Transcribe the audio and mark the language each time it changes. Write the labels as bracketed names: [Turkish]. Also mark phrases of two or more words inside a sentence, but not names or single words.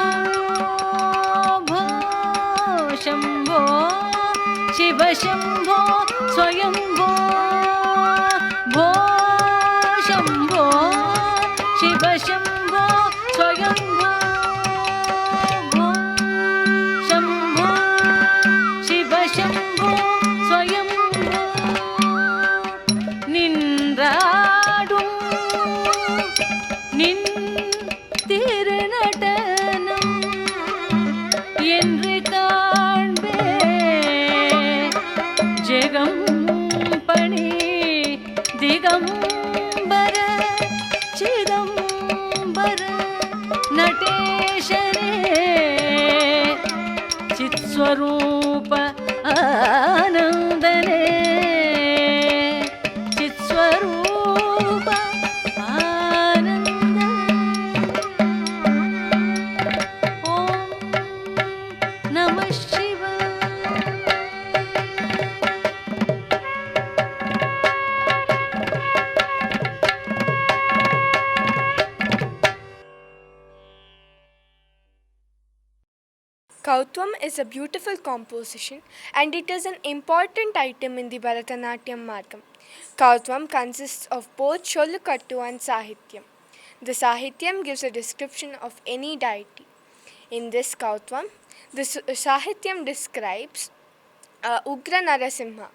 [Sanskrit] భో శంభో శివ శంభో స్వయంభో భో శంభో శివ శంభో స్వయంభో భో శంభో శివ శంభో స్వయంభో [Tamil] நின்றாடும் நின் திருநடனம் என்று காண்பே ஜெகம் பணி திகம்பர சிதம்பர நடேசரே சித்ஸ்வரூப ஆனந்தனே [Sanskrit] చిత్స్వరూప ఆనంద ఓం నమః శివాయ [English] Kautvam is a beautiful composition and it is an important item in the Bharatanatyam Margam. Kautvam consists of both Cholukattu and Sahityam. The Sahityam gives a description of any deity. In this Kautvam, the Sahityam describes Ugra Narasimha.